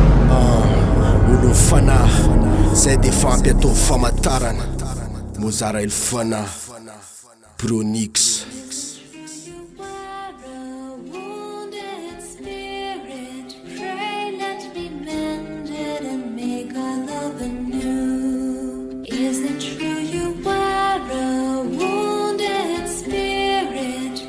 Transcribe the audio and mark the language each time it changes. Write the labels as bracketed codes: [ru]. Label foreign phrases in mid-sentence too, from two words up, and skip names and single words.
[mg] Ah, olo fanahy, zay de fampy atao famantarana. Mozara Elfana, Pronix. [en] You are a wounded spirit, pray let me mend it and make our love anew. Is it true you are a wounded spirit?